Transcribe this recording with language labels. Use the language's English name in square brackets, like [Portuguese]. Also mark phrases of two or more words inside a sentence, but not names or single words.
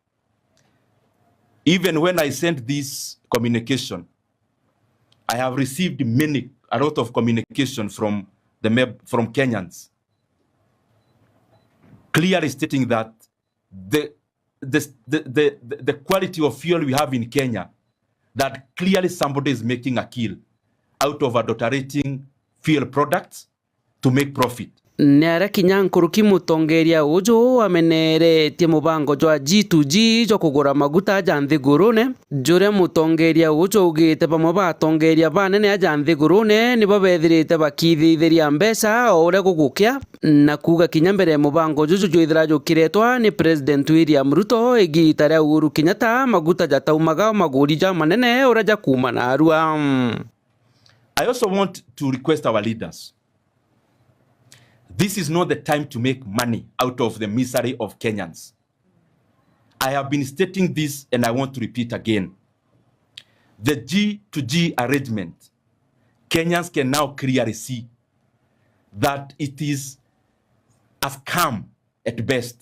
[English] Even when I sent this communication, I have received a lot of communication from Kenyans, clearly stating that the quality of fuel we have in Kenya, that clearly somebody is making a kill out of adulterating fuel products to make profit. [Meru] Nere kinya nkuruki mutongeria uju ameneretie mubango jwa G2G jo kugura maguta ja nthigurune jure mutongeria uju ugite bamwe batongeria banene aja nthigurune nibo bethirite bakithitheria mbeca ore gugukia na kuga kinya mbere mubango juju joithira jukiretwa ni President William Ruto igita ria Uhuru Kenyatta maguta jataumaga maguri ja manene ore ja kuma na arua. [English] I also want to request our leaders. This is not the time to make money out of the misery of Kenyans. I have been stating this and I want to repeat again. The G2G arrangement, Kenyans can now clearly see that it is a scam at best.